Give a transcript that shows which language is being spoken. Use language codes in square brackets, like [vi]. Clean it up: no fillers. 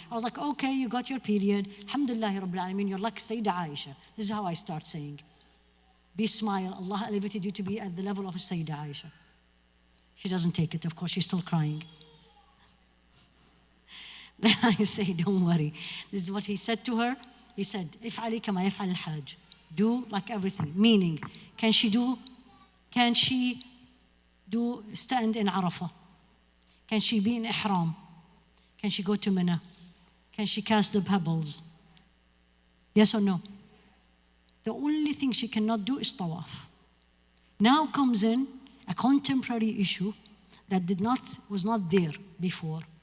[en] I was like, okay, you got your period. Alhamdulillah Rabbil Alameen, you're like Sayyidah Aisha. This is how I start saying. Be smile, Allah elevated you to be at the level of Sayyidah Aisha. She doesn't take it, of course, she's still crying. Then I say, don't worry. This is what he said to her. He said, [ar] افعلي كما يفعل الحاج. [en] Do like everything. Meaning, can she do stand in Arafah? Can she be in Ihram? Can she go to Mina? Can she cast the pebbles? Yes or no? The only thing she cannot do is tawaf. Now comes in a contemporary issue that was not there before.